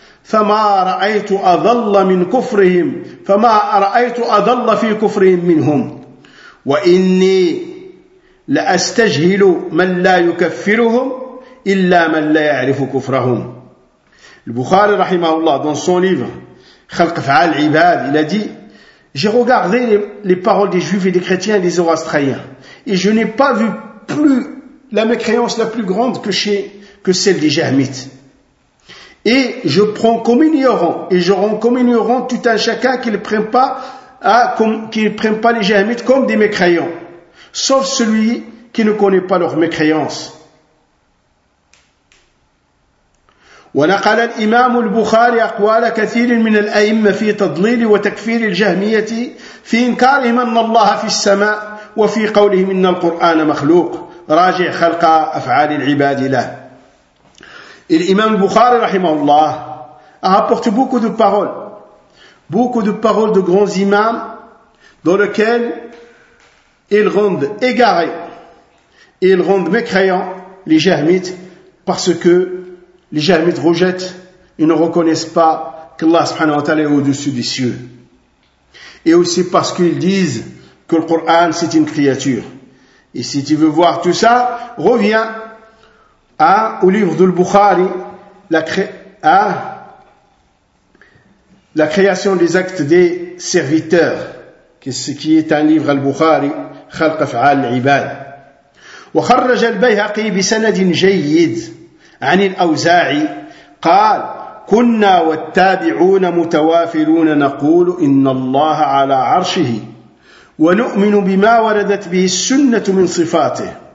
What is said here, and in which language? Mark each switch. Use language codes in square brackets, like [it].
[ar] فما رأيت أضل من كفرهم فما رأيت أضل في كفرهم منهم وإني لأستجهل من لا يكفرهم إلا من لا يعرف كفرهم. [fr] البخاري [ar] رحمه الله [fr] dans son livre خلق أفعال العباد il a dit j'ai regardé les paroles des juifs et des chrétiens et des zoroastriens et je n'ai pas vu plus la mécréance la plus grande que celle des jahmites. Et je prends comme ignorant, et je rends comme ignorant tout un chacun qui ne prend pas, les jahmites comme des mécréants. Sauf celui qui ne connaît pas leur mécréance. [ar] ونقل الإمام البخاري أقوال كثير من الأئمة في تضليل وتكفير الجهمية في إنكارهم أن الله في السماء وفي قولهم إن القرآن مخلوق راجع خلق أفعال العباد له. [fr] Et l'imam Bukhari, rahimahullah, a rapporté beaucoup de paroles de grands imams, dans lesquelles ils rendent égarés, ils rendent mécréants les jahmites, parce que les jahmites rejettent, ils ne reconnaissent pas qu'Allah subhanahu wa ta'ala est au-dessus des cieux. Et aussi parce qu'ils disent que le Coran c'est une créature. Et si tu veux voir tout ça, reviens au livre de Bukhari, la création des actes des serviteurs, qui est un livre al-Bukhari, خلق افعال العباد. [ar] وخرج البيهقي بسند جيد عن الأوزاعي قال كنا والتابعون متوافرون نقول إن الله على عرشه ونؤمن بما وردت به السنة من صفاته.